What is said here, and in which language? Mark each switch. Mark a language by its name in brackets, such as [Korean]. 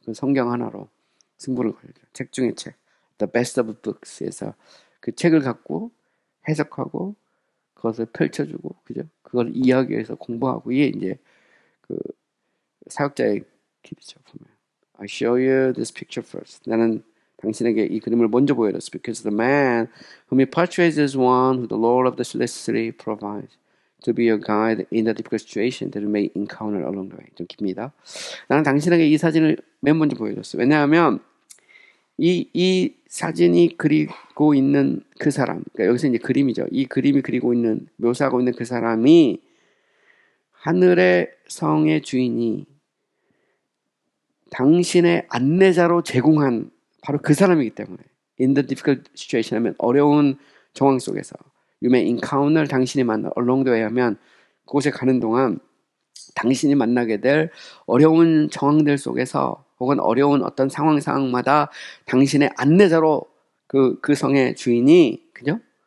[Korean] 그 성경 하나로 승부를 걸죠. 책 중에 책. The Best of Books에서 그 책을 갖고 해석하고 그것을 펼쳐주고, 그죠? 그걸 이야기해서 공부하고, 이게 이제 그 사역자의 길이죠. [English] 보면 I show you this picture first. [Korean] 나는 당신에게 이 그림을 먼저 보여줬어. [English] Because the man whom he portrays is one who the Lord of the Celestial provides to be your guide in the difficult situation that you may encounter along the way. [Korean] 좀 깁니다. 나는 당신에게 이 사진을 맨 먼저 보여줬어. 왜냐하면 이 사진이 그리고 있는 그 사람, 그러니까 여기서 이제 그림이죠. 이 그림이 그리고 있는, 묘사하고 있는 그 사람이 하늘의 성의 주인이 당신의 안내자로 제공한 바로 그 사람이기 때문에, [English] in the difficult situation [Korean] 하면 어려운 정황 속에서, [English] you may encounter, [Korean] 당신이 만나, [English] along the way [Korean] 하면 그곳에 가는 동안 당신이 만나게 될 어려운 정황들 속에서 혹은 어려운 어떤 상황마다 당신의 안내자로 그 성의 주인이, 그죠?